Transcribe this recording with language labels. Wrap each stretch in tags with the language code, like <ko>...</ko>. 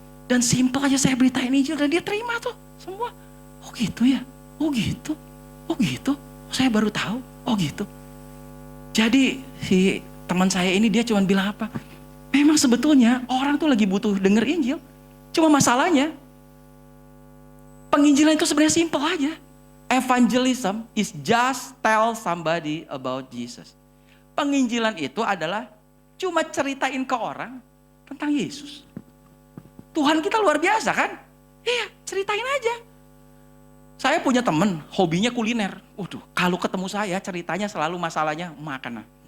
<id>Dan simpel aja saya beritain Injil dan dia terima tuh semua. Oh gitu ya? Oh gitu? Oh gitu? Saya baru tahu. Oh gitu? Jadi si teman saya ini dia cuma bilang apa? Memang sebetulnya orang tuh lagi butuh denger Injil. Cuma masalahnya Penginjilan itu sebenarnya simple aja.</id> <en>Evangelism is just tell somebody about Jesus.</en> <id>Penginjilan itu adalah cuma ceritain ke orang tentang Yesus. Tuhan kita luar biasa kan? Iya, ceritain aja. Saya punya temen, hobinya kuliner. Waduh, kalau ketemu saya ceritanya selalu masalahnya makan.</id>